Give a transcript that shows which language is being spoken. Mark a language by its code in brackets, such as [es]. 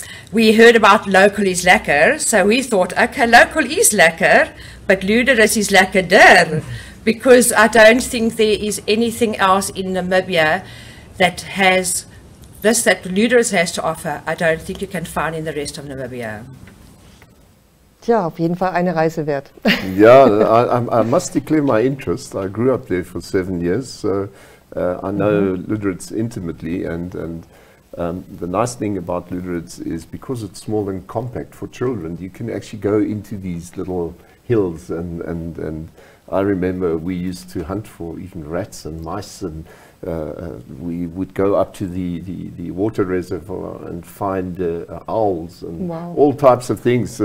[en] We heard about local is lekker, so we thought, okay, local is lekker, but Lüderitz is lekkerder, because I don't think there is anything else in Namibia that has this that Lüderitz has to offer, I don't think you can find in the rest of Namibia. [de] Tja, auf jeden Fall eine Reise wert. [en] Yeah, I must declare my interest. I grew up there for 7 years, so I know Lüderitz intimately, and the nice thing about Lüderitz is because it's small and compact for children, you can actually go into these little hills, and I remember we used to hunt for even rats and mice, and we would go up to the water reservoir and find owls and all types of things.